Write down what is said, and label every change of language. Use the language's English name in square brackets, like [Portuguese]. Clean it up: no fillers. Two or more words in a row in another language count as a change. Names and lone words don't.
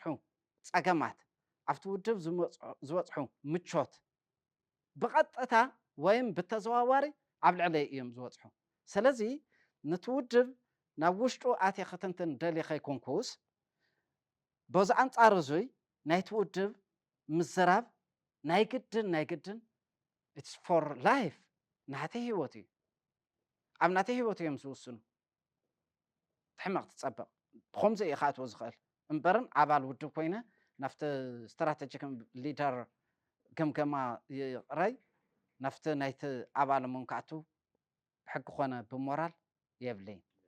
[Tigrinya] ፀገማት ኣብቲ ውድብ ዝበፅሑ ምቾት ብቐጥታ ወይም ብተዘዋዋሪ ኣብ ልዕለይ እዮም ዝበፅሑ ስለዚ ነቲ ውድብ ናብ ውሽጡ ኣትየ ክትንትን ደሊኸ ይኮንኩስ በዚ ኣንጻር እዙይ ናይቲ ውድብ ምዝራብ ናይ ግድን [English] it's for life [Tigrinya] ናተይ ህይወት እዩ ኣብ ናተይ ህይወት እዮም ዝውስኑ ትሕማቕ ትፀበቕ ብኸምዚ እዩ ካኣትዎ ዝኽእል እምበርን ኣባል ውድብ ኮይነ ናፍቲ [English] strategic leader [Tigrinya] ገምገማ ይቕረይ ናፍቲ ናይቲ ኣባል እሙን ክኣቱ ብሕጊ ኮነ ብሞራል የብለይን